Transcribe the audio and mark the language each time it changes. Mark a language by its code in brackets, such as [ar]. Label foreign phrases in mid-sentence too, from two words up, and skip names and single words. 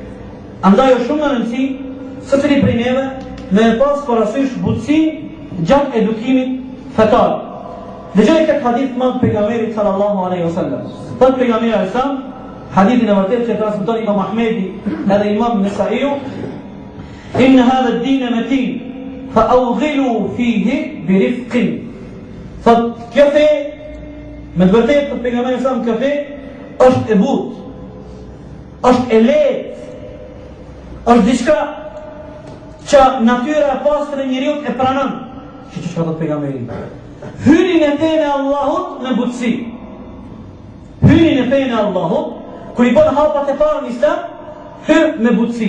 [sq] Andaj është shumë e rëndësishme secili prej neve me pas parasysh butësinë gjatë edukimit fetar. Dëgjoj këtë hadith të madh pejgamberit [ar] صلى الله عليه وسلم. [sq] Thot pejgamberi [ar] عليه السلام, [sq] hadithin e vërtetë që transmeton Imam Ahmedi edhe Imam Nesaiu: [ar] "إن هذا الدين متين فأوغلوا فيه برفق." [sq] Thot kjo fe, me të vërtetë thot pejgamberi [ar] صلى الله عليه وسلم, [sq] kjo fe është e butë, është e lehtë, është diçka që natyra e pastër e njeriu e pranon. Që çka thot pejgamberi? Hyrin e fejnë e Allahut me butësi. Hyrin e fejnë e Allahut, kër i bën hapat e parë në Islam, hyr me butësi.